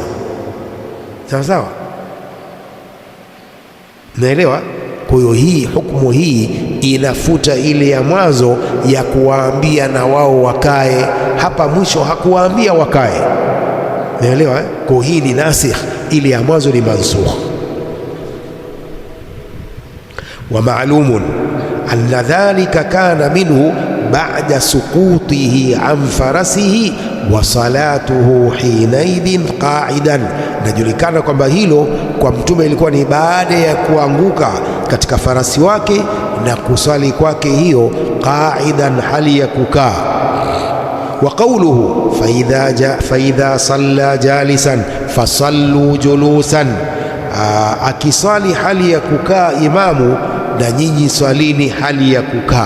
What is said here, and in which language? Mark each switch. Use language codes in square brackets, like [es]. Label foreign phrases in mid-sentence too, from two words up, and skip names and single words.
[sw] Sawa sawa, naelewa? Kwa hiyo hii hukumu hii inafuta ile ya mwanzo ya kuwaambia na wao wakae. Hapa mwisho hakuwaambia wakae, naelewa? Kwa hii ni nasikh, ile ya mwanzo ni mansukh. [ar] ومعلوم أن ذلك كان منه بعد سقوطه عن فرسه وصلاته حينئذ قاعدا, [sw] najulikana kwamba hilo kwa mtume ilikuwa ni baada ya kuanguka katika farasi wake na kusali kwake hiyo qa'idan, hali ya kukaa. [ar] وقوله فإذا صلى جالسا فصلوا جلوسا, [sw] akisali hali ya kukaa imamu, na nyinyi swalini hali ya kukaa.